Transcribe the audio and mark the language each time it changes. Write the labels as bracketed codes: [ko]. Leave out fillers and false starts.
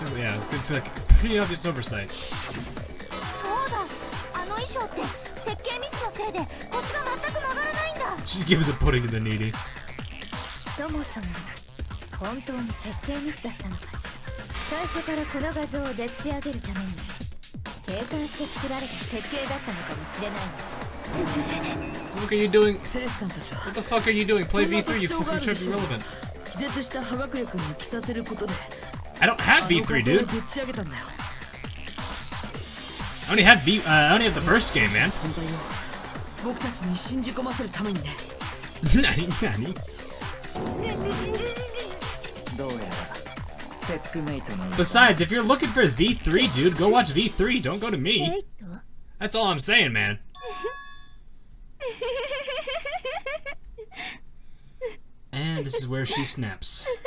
[en] Yeah, it's like pretty obvious oversight. [ja] そうだ。あの衣装って設計ミスのせいで腰が全く曲がらないんだ。 [en] She gives a pudding in the needy. [ja] そもそも本当に設計ミスだったのかしら。最初からこの画像をでっち上げるために計算して作られた設計だったのかもしれない。 [en] What are you doing? [ja] セレスさんたちは [en] What the fuck are you doing? Play V3, you fucking trying to be relevant. [ja] 気絶した破学力に着させることで [en] I don't have V3, dude. [ja] でっち上げたんだよ。 [en] I only have the first game, man. [ja] 存在を僕たちに信じ込ませるためにね。 Nani? どうやらチェックメイトの [en] Besides, if you're looking for V3, dude, go watch V3. Don't go to me. That's all I'm saying, man. And this is where she snaps.